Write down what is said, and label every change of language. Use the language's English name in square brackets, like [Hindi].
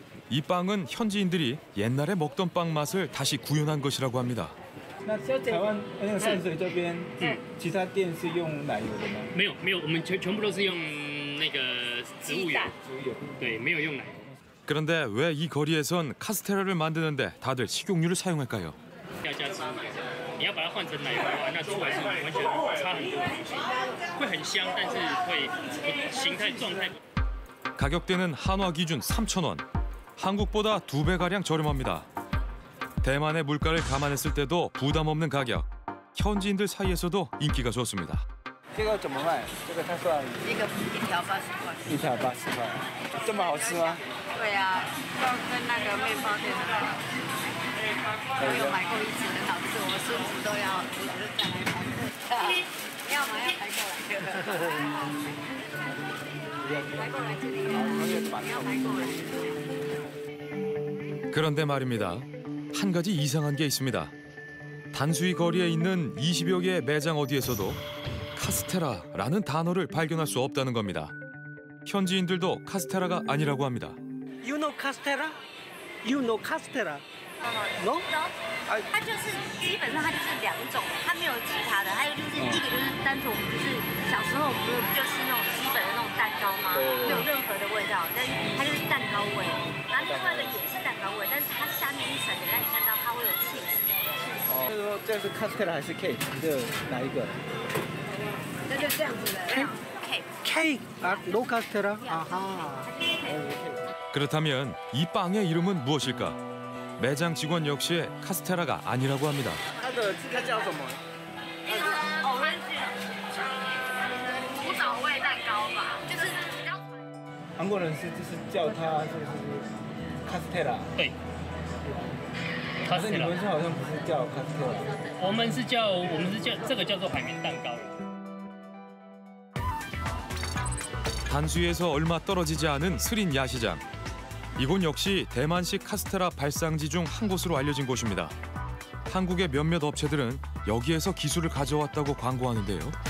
[Korean] 이 빵은 현지인들이 옛날에 먹던 빵 맛을 다시 구현한 것이라고 합니다. [Chinese] 那台湾那个善水这边，其他店是用奶油的吗？没有，我们全部都是用那个植物油。对，没有用奶油。 [Korean] 그런데 왜 이 거리에선 카스테라를 만드는데 다들 식용유를 사용할까요? [Chinese] 要加芝麻，你要把它换成奶油的话，那出来是完全差很多的东西，会很香，但是会形态状态。 [Korean] 가격대는 한화 기준 3,000원. 한국보다 2배가량 저렴합니다. 대만의 물가를 감안했을 때도 부담 없는 가격. 현지인들 사이에서도 인기가 좋습니다. [Chinese] 这个怎么卖？这个它算一条80块。一条80块，这么好吃吗？对啊，就跟那个面包店的，我有买过一次，很好吃，我孙子都要再来买。要买要排过来。排过来这里，要排过来。 [Korean] 그런데 말입니다. 한 가지 이상한 게 있습니다. 단수이 거리에 있는 20여 개의 매장 어디에서도 카스테라라는 단어를 발견할 수 없다는 겁니다. 현지인들도 카스테라가 아니라고 합니다. [English] You know castella? You know castella? No? [Chinese] 它就是基本上它就是两种，它没有其他的。还有就是一个就是单纯我们就是小时候不就是那种基本的那种蛋糕吗？没有任何的味道，但是它就是蛋糕味。然后另外一个也是蛋糕味，但是它下面一层，等下你看到它会有 cheese。哦，就是说这是 castella 还是 cake？这哪一个？那就这样子的 cake。 [English] Cake? 아, no castella? 아하. [Korean] 그렇다면 이 빵의 이름은 무엇일까? 매장 직원 역시 카스테라가 아니라고 합니다. [Chinese] 它叫什么？古早味蛋糕吧，就是韩国人是就是叫它就是castella。对。可是你们好像不是叫 castella。我们是叫这个叫做海绵蛋糕。 [Korean] 단수에서 얼마 떨어지지 않은 스린 야시장. 이곳 역시 대만식 카스테라 발상지 중 한 곳으로 알려진 곳입니다. 한국의 몇몇 업체들은 여기에서 기술을 가져왔다고 광고하는데요.